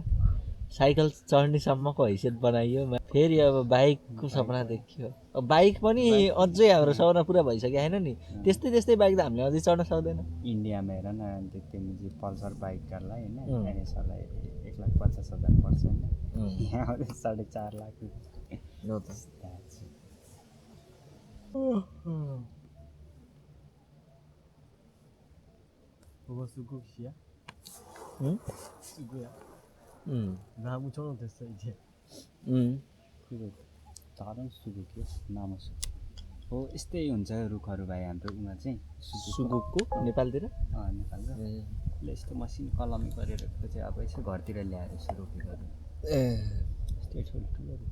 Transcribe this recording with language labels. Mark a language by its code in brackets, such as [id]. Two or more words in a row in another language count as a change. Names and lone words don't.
[ne] साइकल चढ्नेसम्मको हैसियत बनाइयो फेरि अब बाइकको सपना देखियो। अब बाइक पनि अझै हाम्रो सपना पुरा भइसक्यो होइन नि। त्यस्तै बाइक त हामीले अझै चढ्न सक्दैन। इन्डियामा हेर न त्यो पल्सर बाइकहरूलाई होइन एनएसलाई 1,50,000 पर्छ होइन। यहाँ 4.5 लाख हो त। [ko] 나무 저런 됐어 이제. [ne] झरन सुगुक नाम हो यस्तै हुन्छ रुखहरू भाइ हाम्रो उमा चाहिँ सुगुकको नेपालतिर नेपालको यस्तो मसिन कलमी गरेर चाहिँ अब यसो घरतिर ल्याएर यसो रोपेको यस्तै ठुल्ठुलो रुख।